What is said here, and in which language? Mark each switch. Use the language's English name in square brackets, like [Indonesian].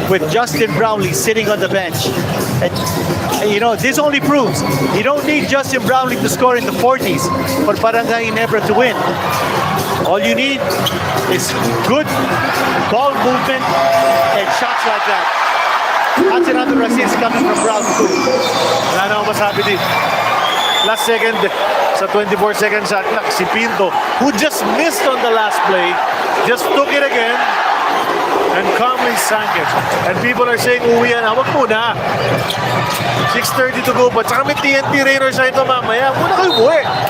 [English] With Justin Brownlee sitting on the bench. And, you know, this only proves you don't need Justin Brownlee to score in the 40s for Barangay Ginebra to win. All you need is good ball movement and shots like that. That's another assist coming from Ralph Koo. [Filipino] Wala na akong masabi din. [English] Last second, [Filipino] sa [English] 24-second shot clock, si Pinto, who just missed on the last play, just took it again and calmly sank it. And people are saying, [Filipino] uwi yan. Wag muna. [English] 6:30 to go. But [Filipino] saka may TNT Raiders na ito mamaya. Muna kayo uwi.